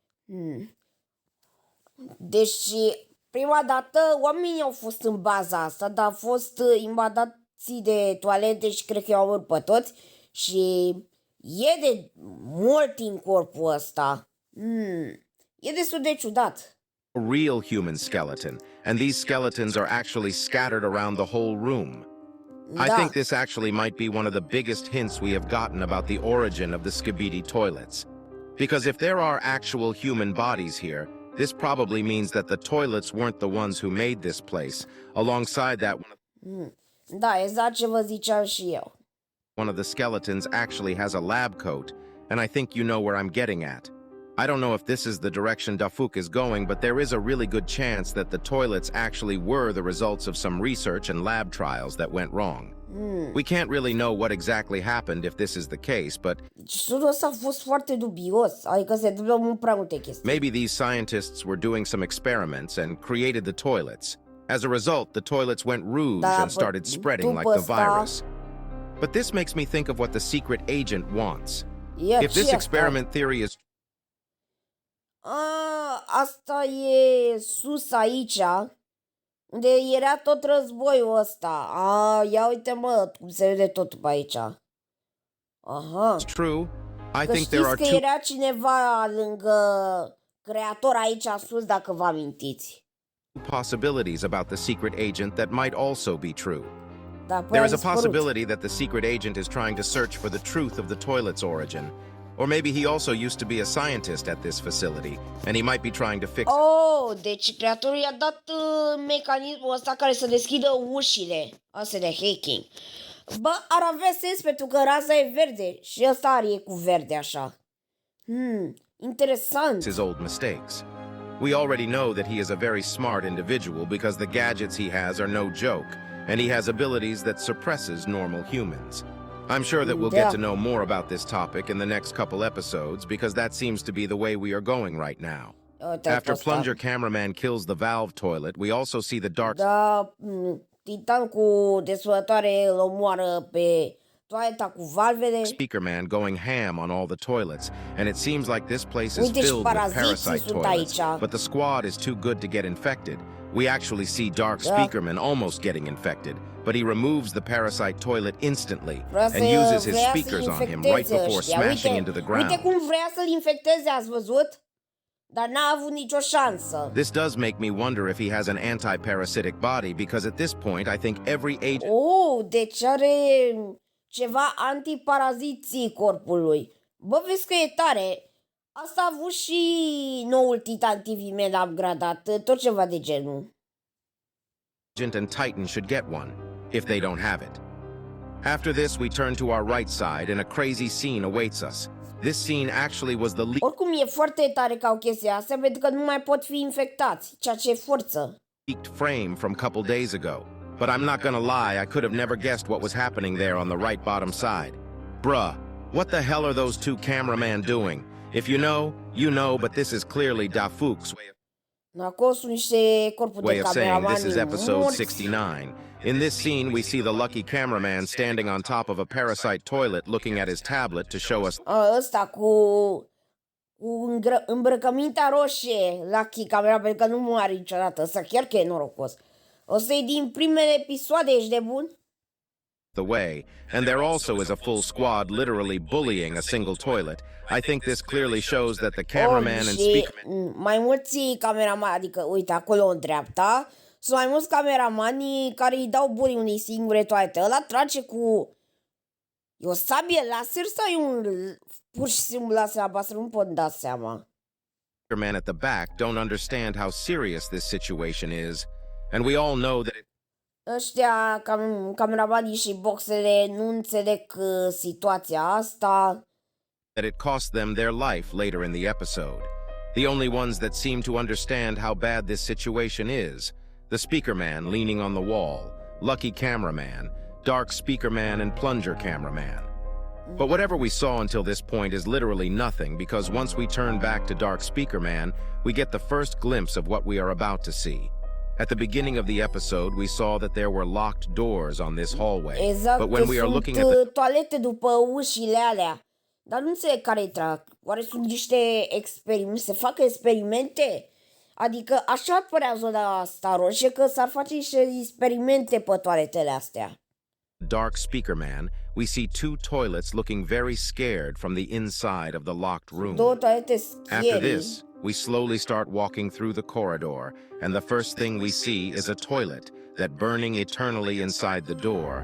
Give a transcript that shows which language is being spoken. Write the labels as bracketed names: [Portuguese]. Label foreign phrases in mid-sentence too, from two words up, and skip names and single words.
[Romanian] Deci, prima dată, oamenii au fost în baza asta, dar au fost invadații de toalete și cred că i-au omorât pe toți. Și e de mult în corpul ăsta. E destul de ciudat. [English] A real human skeleton, and these skeletons are actually scattered around the whole room. I think this actually might be one of the biggest hints we have gotten about the origin of the Skipidi toilets. Because if there are actual human bodies here, this probably means that the toilets weren't the ones who made this place. Alongside that, [Romanian] Da, exact ce vă ziceam și eu. [English] one of the skeletons actually has a lab coat, and I think you know where I'm getting at. I don't know if this is the direction Dafuk is going, but there is a really good chance that the toilets actually were the results of some research and lab trials that went wrong. We can't really know what exactly happened if this is the case, but [Romanian] Studiul ăsta a fost foarte dubios, adică se întâmplă mult prea multe chestii. [English] maybe these scientists were doing some experiments and created the toilets. As a result, the toilets went rouge and started spreading like the virus. But this makes me think of what the secret agent wants. If this experiment theory is [Romanian] Asta e sus aici, unde era tot războiul ăsta. Ia uite mă, cum se vede totul pe aici. Aha. [English] true, I [Romanian] Că [English] think there are [Romanian] știți că [English] two [Romanian] era cineva lângă creator aici sus, dacă vă amintiți. [English] possibilities about the secret agent that might also be true. [Romanian] Dar [English] There is a possibility that the secret agent is trying to search for the truth of the toilet's origin. Or maybe he also used to be a scientist at this facility, and he might be trying to fix [Romanian] Deci creatorul i-a dat mecanismul ăsta care să deschidă ușile astea de hacking. Bă, ar avea sens pentru că raza e verde și ăsta are cu verde așa. Interesant. [English] his old mistakes. We already know that he is a very smart individual because the gadgets he has are no joke, and he has abilities that suppresses normal humans. I'm sure that we'll get to know more about this topic in the next couple episodes because that seems to be the way we are going right now. After Plunger Cameraman kills the valve toilet, we also see the dark [Romanian] Da, Titan cu desfătătoare îl omoară pe toaleta cu valvele. [English] speaker man going ham on all the toilets, and it seems like this place is [Romanian] Uite, și [English] filled with [Romanian] paraziții [English] parasite [Romanian] sunt [English] toilets, [Romanian] aici. [English] but the squad is too good to get infected. We actually see Dark Speakerman almost getting infected, but he removes the parasite toilet instantly and uses his speakers on him right before smashing into the ground. [Romanian] Uite cum vrea să-l infecteze, ați văzut? Dar n-a avut nicio șansă. [English] This does make me wonder if he has an anti-parasitic body, because at this point I think every agent [Romanian] Deci are ceva antiparaziții corpului. Bă, vezi că e tare. Asta a avut și noul Titan TV Man upgradat, tot ceva de genul. [English] and Titan should get one, if they don't have it. After this, we turn to our right side and a crazy scene awaits us. This scene actually was the [Romanian] Oricum e foarte tare ca o chestie asta, pentru că nu mai pot fi infectați, ceea ce e forță. [English] leaked frame from couple days ago. But I'm not gonna lie, I could have never guessed what was happening there on the right bottom side. Bruh, what the hell are those two cameramen doing? If you know, but this is clearly Dafuk's [Romanian] Acolo sunt niște corpuri [English] way [Romanian] de [English] of saying this is [Romanian] cameramani [English] episode [Romanian] morți. [English] 69. In this scene, we see the lucky cameraman standing on top of a parasite toilet looking at his tablet to show us [Romanian] Ăsta cu îmbrăcămintea roșie, Lucky camera, pentru că nu moare niciodată. Ăsta chiar că e norocos. Ăsta e din primele episoade, ești de bun? [English] the way, and there also is a full squad literally bullying a single toilet. I think this clearly shows that the cameraman and [Romanian] Și [English] speaker [Romanian] mai mulți cameramani, adică uite acolo în dreapta, sunt mai mulți cameramani care îi dau buni unei singure toalete. Ăla trage cu... E o sabie laser sau e un pur și simplu laser albastru? Nu pot da seama. [English] Man at the back don't understand how serious this situation is, and we all know that [Romanian] Ăștia, cameramanii și boxele, nu înțeleg situația asta. [English] it cost them their life later in the episode. The only ones that seem to understand how bad this situation is: the speaker man leaning on the wall, lucky cameraman, dark speaker man, and plunger cameraman. But whatever we saw until this point is literally nothing, because once we turn back to Dark Speaker Man, we get the first glimpse of what we are about to see. At the beginning of the episode, we saw that there were locked doors on this hallway. [Romanian] Exact, [English] but when we are looking at [Romanian] the toalete după ușile alea. Dar nu înțeleg care-i treaba. Oare sunt niște experimente? Se fac experimente? Adică așa părea zona asta roșie, că s-ar face niște experimente pe toaletele astea. [English] Dark Speaker Man, we see two toilets looking very scared from the inside of the locked room. After this, we slowly start walking through the corridor, and the first thing we see is a toilet that burning eternally inside the door.